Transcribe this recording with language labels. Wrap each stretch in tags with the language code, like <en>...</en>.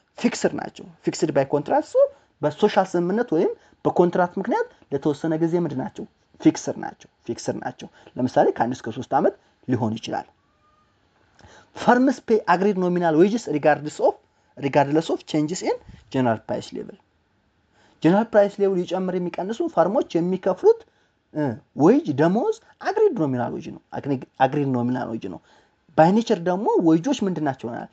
<am>ፊክስድ ናቸው። ፊክስድ ባይ ኮንትራክት በሶሻል ስምምነት ወይም በኮንትራክት ምክንያት ለተወሰነ ጊዜ ምንድናቸው?</am> <en>ፊክስድ ናቸው።</en> <am>ለምሳሌ ከ1 እስከ 3 ዓመት ሊሆን ይችላል።</am> <en>firms pay agreed nominal wages regardless of changes in general price level.</en> <am>general price level ይጨምር የሚቀንሱ ፈርሞች የሚከፍሉት ዌጅ ደሞዝ</am> <en>agreed nominal wage</en> <am>ነው። by nature ደግሞ ዌጆች ምንድናቸው?</am>